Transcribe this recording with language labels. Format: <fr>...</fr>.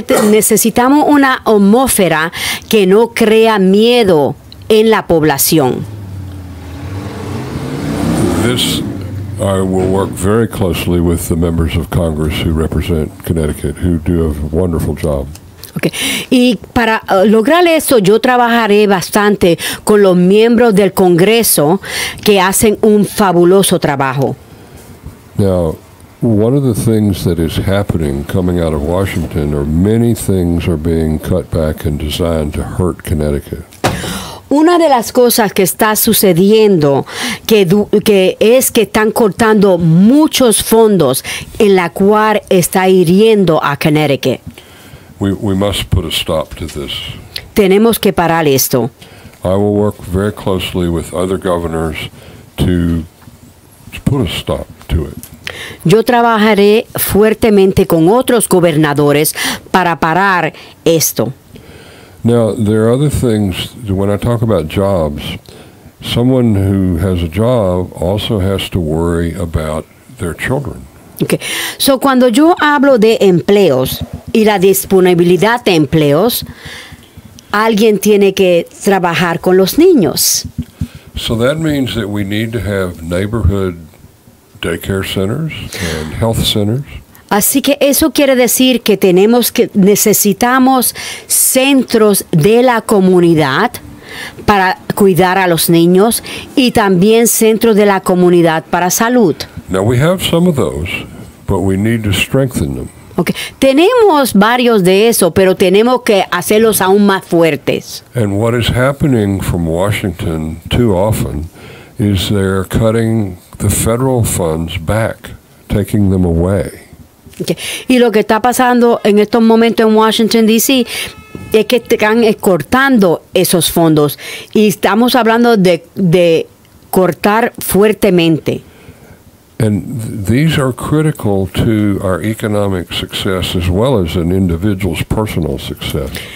<es>Necesitamos una atmósfera que no crea miedo en la población.</es> <en>This I will work very closely with the members of Congress who represent Connecticut, who do a wonderful job. Okay.</en> <es>Y para lograr eso, yo trabajaré bastante con los miembros del Congreso que hacen un fabuloso trabajo.</es> <en>Now, one of the things that is happening coming out of Washington are many things are being cut back and designed to hurt Connecticut.</en> <es>Una de las cosas que está sucediendo que es que están cortando muchos fondos en la cual está hiriendo a Connecticut.</es> <en>We must put a stop to this.</en> <es>Tenemos que parar esto.</es> <en>I will work very closely with other governors to put a stop to it.</en> <es>Yo trabajaré fuertemente con otros gobernadores para parar esto.</es> <en>Now, there are other things. When I talk about jobs, someone who has a job also has to worry about their children. Okay.</en> <es>So, cuando yo hablo de empleos y la disponibilidad de empleos, alguien tiene que trabajar con los niños.</es> <en>So that means that we need to have neighborhood daycare centers and health centers.</en> <es>Así que eso quiere decir que necesitamos centros de la comunidad para cuidar a los niños y también centros de la comunidad para salud.</es> <en>Now we have some of those, but we need to strengthen them. Okay.</en> <es>Tenemos varios de eso, pero tenemos que hacerlos aún más fuertes.</es> <en>And what is happening from Washington too often is they're cutting the federal funds back, taking them away. Okay.</en> <es>Y lo que está pasando en estos momentos en Washington, D.C., es que están cortando esos fondos. Y estamos hablando de cortar fuertemente.</es> <en>And these are critical to our economic success as well as an individual's personal success.</en>